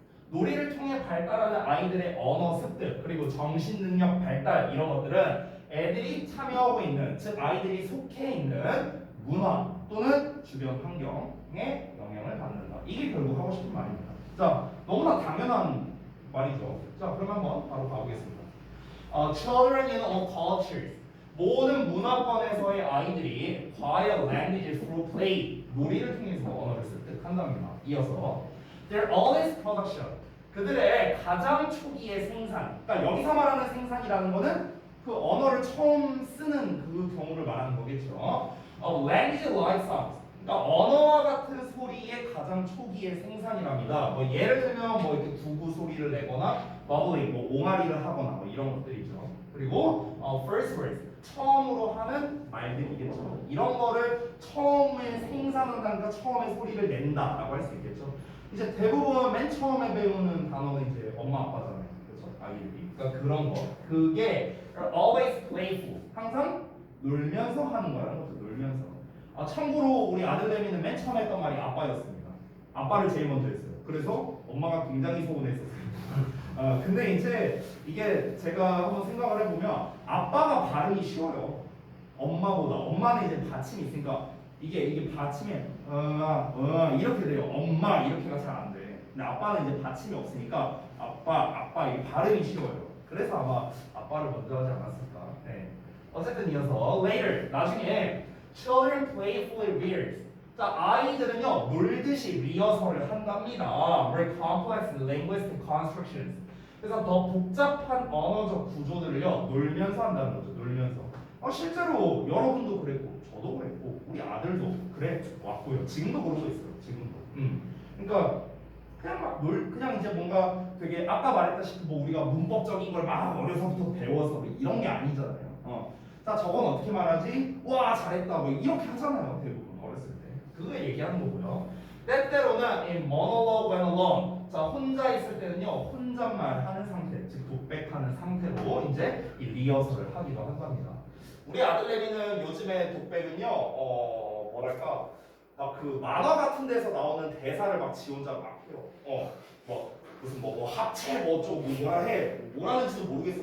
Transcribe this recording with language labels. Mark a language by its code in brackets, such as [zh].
[ko] 놀이를 통해 발달하는 아이들의 언어 습득 그리고 정신 능력 발달 이런 것들은 애들이 참여하고 있는, 즉 아이들이 속해 있는 문화 또는 주변 환경에 영향을 받는다. 이게 결국 하고 싶은 말입니다. 자, 너무나 당연한 말이죠. 자, 그럼 한번 바로 가보겠습니다. [en] Children in all cultures. 모든 문화권에서의 아이들이 acquire languages through play. [ko] 놀이를 통해서 언어를 습득한답니다. 이어서 [en] their earliest production. [ko] 그들의 가장 초기의 생산. 그러니까 여기서 말하는 생산이라는 거는 그 언어를 처음 쓰는 그 경우를 말하는 거겠죠. [en] Language like sounds. [ko] 그러니까 언어와 같은 소리의 가장 초기의 생산이랍니다. 뭐 예를 들면 뭐 이렇게 구구 소리를 내거나 bubbling, 뭐 옹알이를 하거나 뭐 이런 것들이죠. 그리고 first words, 처음으로 하는 말들이겠죠. 이런 거를 처음에 생산한다니까 처음에 소리를 낸다라고 할 수 있겠죠. 이제 대부분 맨 처음에 배우는 단어는 이제 엄마 아빠잖아요. 그렇죠? 아이들이. 그러니까 그런 거. 그게 [en] always playful. [ko] 항상 놀면서 하는 거라는 거죠. 놀면서. 참고로 우리 아들 레미는 맨 처음에 했던 말이 아빠였습니다. 아빠를 제일 먼저 했어요. 그래서 엄마가 굉장히 서운했었습니다. 근데 이제 이게 제가 한번 생각을 해보면 아빠가 발음이 쉬워요. 엄마보다. 엄마는 이제 받침이 있으니까 이게 받침이 이렇게 돼요. 엄마 이렇게가 잘 안 돼. 근데 아빠는 이제 받침이 없으니까 아빠 이 발음이 쉬워요. 그래서 아마 아빠를 먼저 하지 않았을까. 네. 어쨌든 이어서 [en] later [ko] 나중에 [en] children playfully rehearse. [ko] 자, 아이들은요 놀듯이 리허설을 한답니다. [en] Very complex linguistic constructions. [ko] 그래서 더 복잡한 언어적 구조들을요 놀면서 한다는 거죠. 놀면서. 실제로 여러분도 그랬고 저도 그랬고 우리 아들도 그래 왔고요. 지금도 그러고 있어요. 지금도. 그러니까 그냥 이제 뭔가 되게 아까 말했다시피 뭐 우리가 문법적인 걸 막 어려서부터 배워서 뭐 이런 게 아니잖아요. 자, 저건 어떻게 말하지? 와 잘했다 뭐 이렇게 하잖아요. 대부분 어렸을 때. 그거 얘기하는 거고요. 때때로는 [en] in monologue when alone. [ko] 자, 혼자 있을 때는요 혼잣말 하는 상태, 즉 독백하는 상태로 이제 이 리허설을 하기도 한답니다. 우리 아들 레미는 요즘에 독백은요 뭐랄까 막 그 만화 같은 데서 나오는 대사를 막 지 혼자 막 해요. 뭐 무슨 뭐 합체 뭐좀 뭐라 해 뭐라는지도 모르겠어.